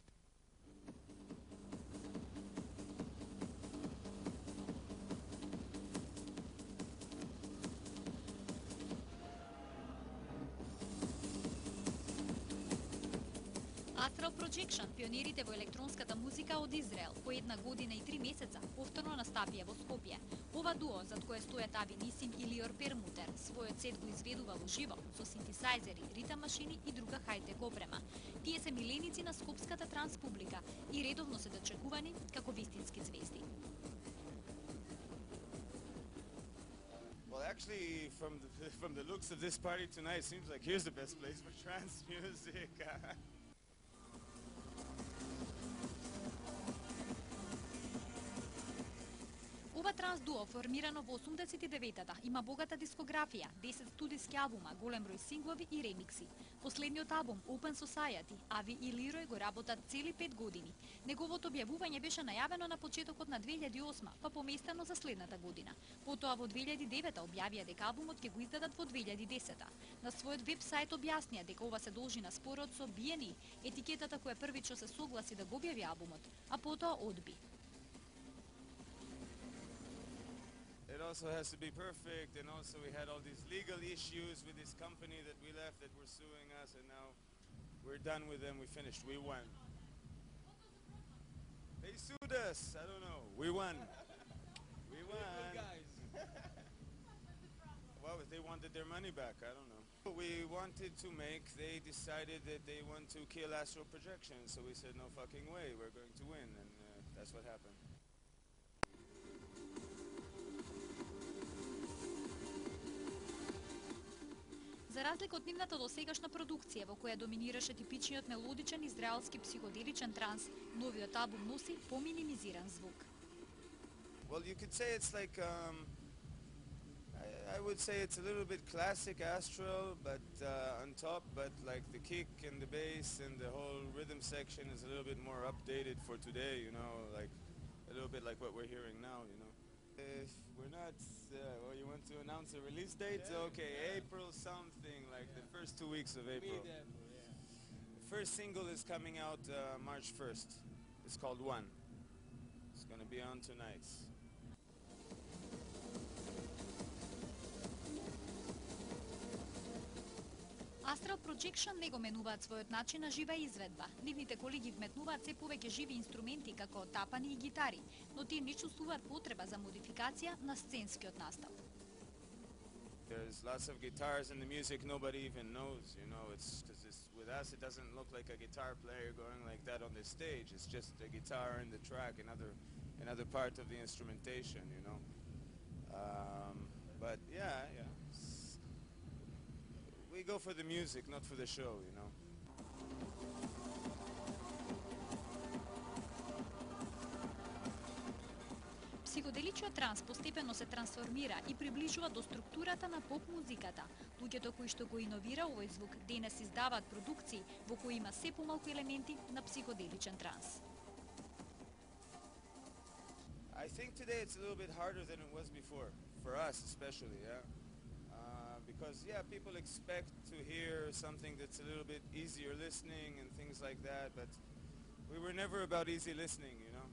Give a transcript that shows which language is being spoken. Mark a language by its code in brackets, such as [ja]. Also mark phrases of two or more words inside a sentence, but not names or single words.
[mk] Astral Projection, пионерите во електронската музика од Израел, по 1 година и 3 месеца, повторно настапија во Скопје. Ова дуо, зад кое стојат Ави Нисим и Лиор Пермутер, својот сет го изведува во живо, со синтесајзери, ритам машини и друга хајтек опрема. Тие се миленици на скопската транс публика и редовно се дочекувани како вистински звезди. [en] Well, actually, from the looks of this party tonight, it seems like here's the best place for trance music. [mk] Ова транс дуо, формирано во 89-та, има богата дискографија, 10 студиски албума, голем број синглови и ремикси. Последниот албум, Open Society, Ави и Лирој го работат цели 5 години. Неговото објавување беше најавено на почетокот на 2008, па поместено за следната година. Потоа во 2009 објавија дека албумот ќе го издадат во 2010. На својот веб-сајт објаснија дека ова се должи на спорот со BNE, етикетата која првично се согласи да го објави албумот, а потоа одби. [en] It also has to be perfect, and also we had all these legal issues with this company that we left that were suing us, and now we're done with them, we finished, we won. They sued us, I don't know, we won. We won. Guys. Well, if they wanted their money back, I don't know. We wanted to make, they decided that they want to kill Astral Projection, so we said no fucking way, we're going to win, and that's what happened. [mk] За разлика од нивната досегашна продукција, во која доминираше типичниот мелодичен израелски психоделичен транс, новиот албум носи поминимизиран звук. [en] Well, you could say it's like, I would say it's a little bit classic Astral, but on top, but like the kick and the bass and the whole rhythm section is a little bit more updated for today, you know, like a little bit like what we're hearing now, you know. If we're not, well, you want to announce a release date? Yeah, okay, April something, like the first 2 weeks of April. The first single is coming out March 1st. It's called One. It's going to be on tonight. [mk] Astral Projection не го менуваат својот начин на жива изведба. Нивните колеги вметнуваат се повеќе живи инструменти како тапани и гитари, но тие не чувствуваат потреба за модификација на сценскиот настап. [en] There's lots of guitars in the music nobody even knows, you know, it's because with us it doesn't look like a guitar player going like that on the stage. It's just a guitar in the track, another part of the instrumentation, you know. But yeah. We go for the music, not for the show, you know. [mk] Психоделичниот транс постепено се трансформира и приближува до структурата на поп-музиката. Луѓето кои што го иновира овој звук денес издаваат продукции во кои има се помалку елементи на психоделичен транс. [en] I think today it's a little bit harder than it was before, for us especially, yeah. Because people expect to hear something that's a little bit easier listening and things like that, but we were never about easy listening, you know.